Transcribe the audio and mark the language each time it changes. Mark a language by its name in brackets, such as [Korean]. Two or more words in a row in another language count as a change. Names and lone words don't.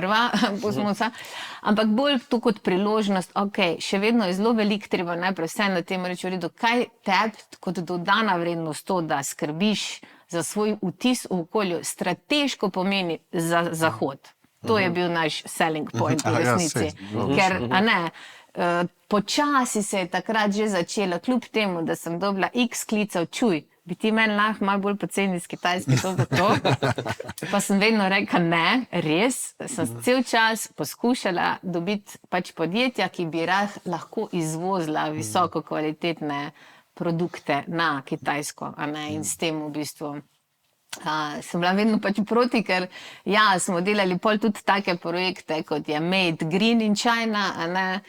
[Slovenian] ampak bolj to kot priložnost, še vedno je zelo veliko treba najprej vse na tem reči, v redu, kaj tebi kot dodana vrednost to, da skrbiš za svoj vtis v okolju, strateško pomeni za Zahod. To je bil naš [English] selling point [Slovenian] v resnici. Ker, a ne, počasi se je takrat že začelo, kljub temu, da sem dobila x klicev, čuj, bi ti meni lahko malo bolj poceni iz Kitajske to. Pa sem vedno rekla, ne, res, sem cel čas poskušala dobiti pač podjetja, ki bi lahko izvozila visoko kvalitetne produkte na Kitajsko, a ne, in s tem v bistvu sem bila vedno pač proti, ker ja, smo delali pol tudi take projekte, kot je Made Green in China, a ne,